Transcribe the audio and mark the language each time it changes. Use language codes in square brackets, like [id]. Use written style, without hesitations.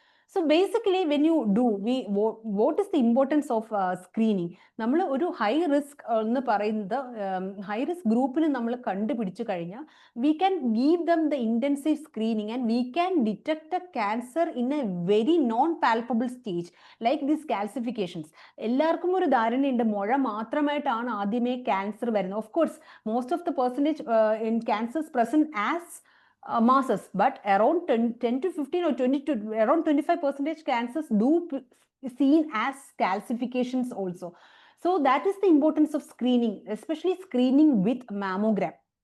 [en] So basically, when you do, what is the importance of screening? [ml] നമ്മൾ ഒരു high risk എന്ന് പറയുന്നത് high risk ഗ്രൂപ്പിന് നമ്മൾ കണ്ടുപിടിച്ചു കഴിഞ്ഞാൽ [en] we can give them the intensive screening, and we can detect a cancer in a very non-palpable stage, like these calcifications. [ml] എല്ലാവർക്കും ഒരു ധാരണയുണ്ട് മുഴ മാത്രമായിട്ടാണ് ആദ്യമേ ക്യാൻസർ വരുന്നത്. [en] Of course, most of the percentage in cancers present as masses, but around 10 to 15 or 20 to around 25% cancers do seen as calcifications also. So that is the importance of screening, especially screening with mammogram.